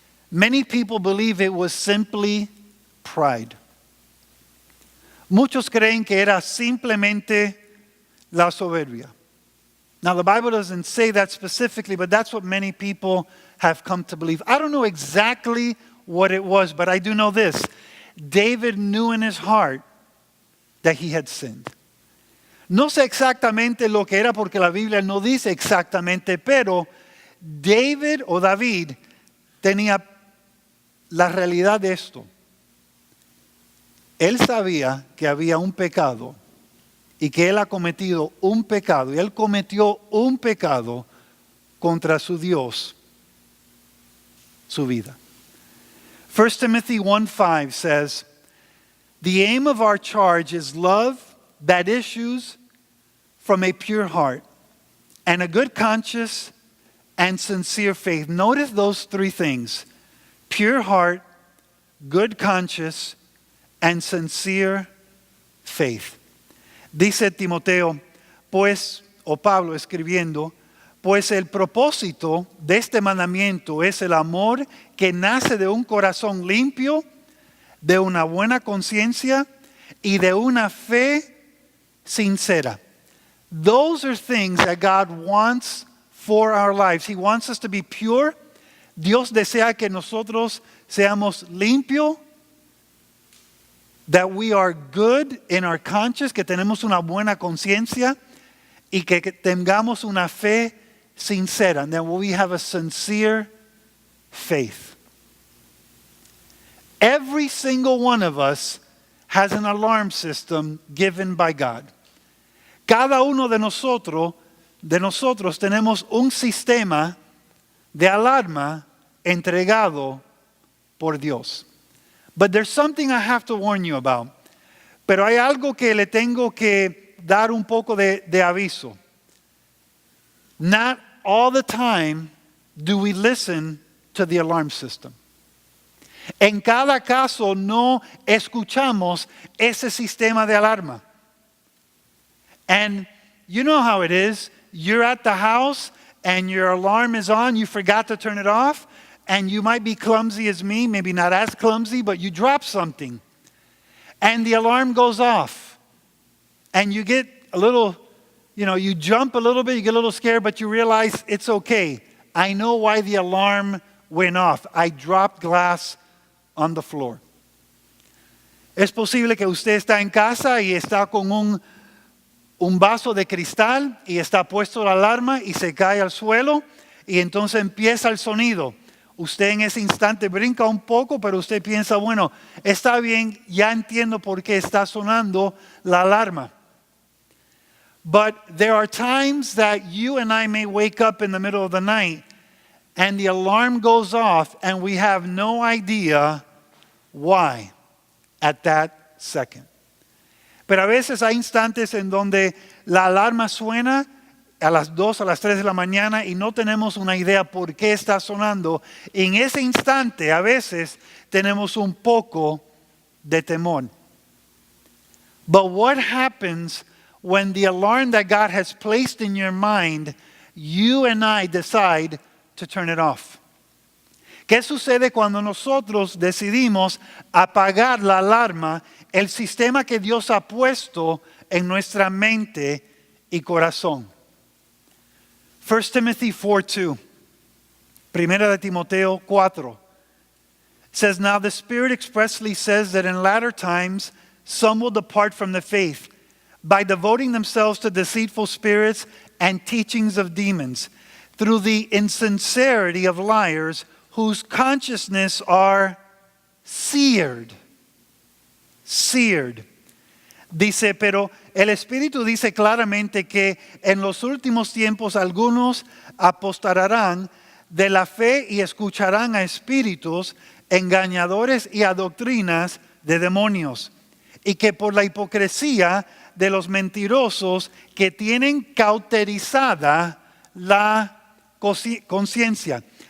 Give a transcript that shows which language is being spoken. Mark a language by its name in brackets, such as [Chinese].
[English] Many people believe it was simply pride. [Spanish] Muchos creen que era simplemente la soberbia. [English] Now the Bible doesn't say that specifically, but that's what many people have come to believe. I don't know exactly what it was, but I do know this. David knew in his heart that he had sinned. [Spanish] No sé exactamente lo que era porque la Biblia no dice exactamente, pero David tenía la realidad de esto. Él sabía que había un pecado y que él ha cometido un pecado y él cometió un pecado contra su Dios, su vida. [English] 1 Timothy 1:5 says, the aim of our charge is love that issues from a pure heart and a good conscience and sincere faith. Notice those three things: pure heart, good conscience, and sincere faith. [Spanish] Dice Timoteo, pues, o Pablo escribiendo, pues el propósito de este mandamiento es el amor que nace de un corazón limpio, de una buena conciencia y de una fe sincera. [English] Those are things that God wants for our lives. He wants us to be pure. [Spanish] Dios desea que nosotros seamos limpios, [English] that we are good in our conscience, [Spanish] que tenemos una buena conciencia y que tengamos una fe sincera, [English] and that we have a sincere faith. Every single one of us has an alarm system given by God. [Spanish] Cada uno de nosotros tenemos un sistema de alarma entregado por Dios. [English] But there's something I have to warn you about. [Spanish] Pero hay algo que le tengo que dar un poco de aviso. [English] Not all the time do we listen to the alarm system. [Spanish] En cada caso no escuchamos ese sistema de alarma. [English] And you know how it is. You're at the house and your alarm is on. You forgot to turn it off. And you might be clumsy as me, maybe not as clumsy, but you drop something. And the alarm goes off. And you get a little, you jump a little bit, you get a little scared, but you realize it's okay. I know why the alarm went off. I dropped glass on the floor. [Spanish] Es posible que usted está en casa y está con un vaso de cristal y está puesto la alarma y se cae al suelo y entonces empieza el sonido. Usted en ese instante brinca un poco, pero usted piensa, bueno, está bien, ya entiendo por qué está sonando la alarma. [English] But there are times that you and I may wake up in the middle of the night and the alarm goes off and we have no idea why at that second. [Spanish] Pero a veces hay instantes en donde la alarma suena a las 2, a las 3 de la mañana y no tenemos una idea por qué está sonando. En ese instante a veces tenemos un poco de temor. [English] But what happens when the alarm that God has placed in your mind, you and I decide to turn it off? [Spanish] ¿Qué sucede cuando nosotros decidimos apagar la alarma, el sistema que Dios ha puesto en nuestra mente y corazón? [English] 1 Timothy 4:2. [Spanish] Primera de Timoteo 4. [English] Says, now the Spirit expressly says that in latter times some will depart from the faith by devoting themselves to deceitful spirits and teachings of demons, through the insincerity of liars whose consciousness are seared. Seared. [Spanish] Dice, pero el Espíritu dice claramente que en los últimos tiempos algunos apostarán de la fe y escucharán a espíritus engañadores y a doctrinas de demonios, y que por la hipocresía de los mentirosos que tienen cauterizada la conciencia.